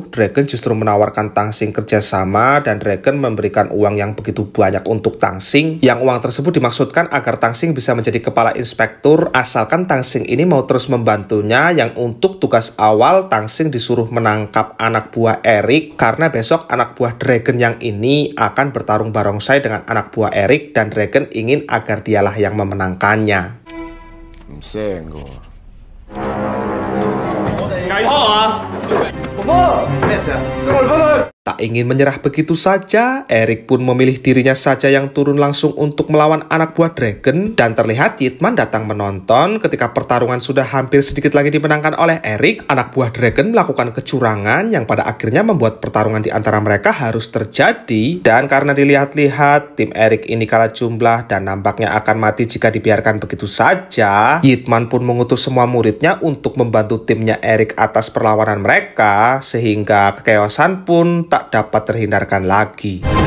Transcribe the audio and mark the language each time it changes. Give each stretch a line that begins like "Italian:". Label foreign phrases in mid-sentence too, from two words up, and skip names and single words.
Indonesian: Dragon justru menawarkan Tangsing kerjasama dan Dragon memberikan uang yang begitu banyak untuk Tangsing, yang uang tersebut dimaksudkan agar Tangsing bisa menjadi kepala inspektur asalkan Tangsing ini mau terus membantunya, yang untuk tugas awal Tangsing disuruh menangkap anak buah Erik karena besok anak buah Dragon yang ini akan bertarung barongsai dengan anak buah Erik, dan Dragon ingin agar dialah yang memenangkannya.
Cantonese: 唔聲噶喎。危拖啊！婆婆，咩事啊？跟我哋翻去。
Indonesian: Tak ingin menyerah begitu saja, Erik pun memilih dirinya saja yang turun langsung untuk melawan anak buah Dragon, dan terlihat Yitman datang menonton ketika pertarungan sudah hampir sedikit lagi dimenangkan oleh Erik. Anak buah Dragon melakukan kecurangan yang pada akhirnya membuat pertarungan di antara mereka harus terjadi, dan karena dilihat-lihat tim Erik ini kalah jumlah dan nampaknya akan mati jika dibiarkan begitu saja, Yitman pun mengutus semua muridnya untuk membantu timnya Erik atas perlawanan mereka, sehingga kekeosan pun tak dapat terhindarkan lagi.